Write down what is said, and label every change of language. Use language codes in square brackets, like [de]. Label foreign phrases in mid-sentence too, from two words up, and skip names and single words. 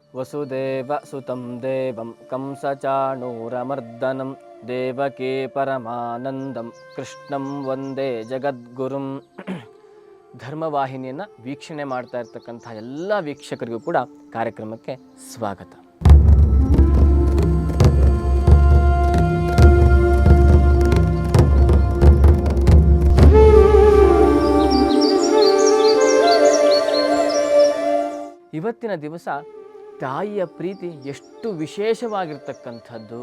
[sa] ವಸುದೇವ ಸುತಂ ದೇವಂ ಕಂಸಚಾಣೂರಮರ್ದನಂ ದೇವಕೀ ಪರಮಾನಂದಂ ಕೃಷ್ಣಂ ವಂದೇ ಜಗದ್ಗುರುಂ. [kn] ಧರ್ಮವಾಹಿನಿಯನ್ನು ವೀಕ್ಷಣೆ ಮಾಡ್ತಾ ಇರ್ತಕ್ಕಂಥ ಎಲ್ಲ ವೀಕ್ಷಕರಿಗೂ ಕೂಡ ಕಾರ್ಯಕ್ರಮಕ್ಕೆ ಸ್ವಾಗತ. ಇವತ್ತಿನ ದಿವಸ ತಾಯಿಯ ಪ್ರೀತಿ ಎಷ್ಟು ವಿಶೇಷವಾಗಿರ್ತಕ್ಕಂಥದ್ದು.